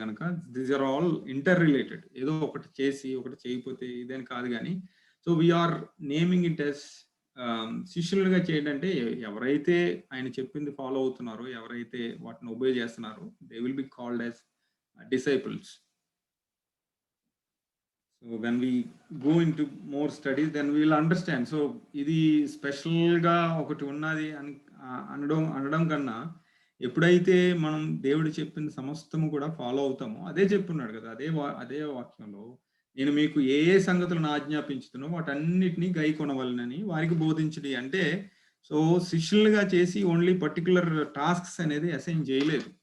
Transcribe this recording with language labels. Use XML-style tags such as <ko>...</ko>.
<te>కనుక</te> <en>These are all interrelated.</en> <te>ఏదో ఒకటి చేసి ఒకటి చేయకపోతే ఇదేని కాదు కానీ</te> <en>so we're naming it as</en> <te>శిష్యులుగా చేయడం అంటే ఎవరైతే ఆయన చెప్పింది ఫాలో అవుతున్నారో, ఎవరైతే వాటిని ఒబే చేస్తున్నారో</te> <en>They will be called as disciples. So when we go into more studies, then we will understand.</en> <te>So ఇది స్పెషల్గా ఒకటి ఉన్నది అని అనడం కన్నా ఎప్పుడైతే మనం దేవుడు చెప్పిన సమస్తము కూడా ఫాలో అవుతామో, అదే చెప్పున్నాడు కదా, అదే వాక్యంలో నేను మీకు ఏ సంగతులను ఆజ్ఞాపించుతున్నో వాటన్నిటినీ గైకొనవలనని వారికి బోధించడి అంటే సో శిష్యులుగా చేసి ఓన్లీ పర్టికులర్ టాస్క్స్ అనేది అసైన్ చేయలేదు.</te>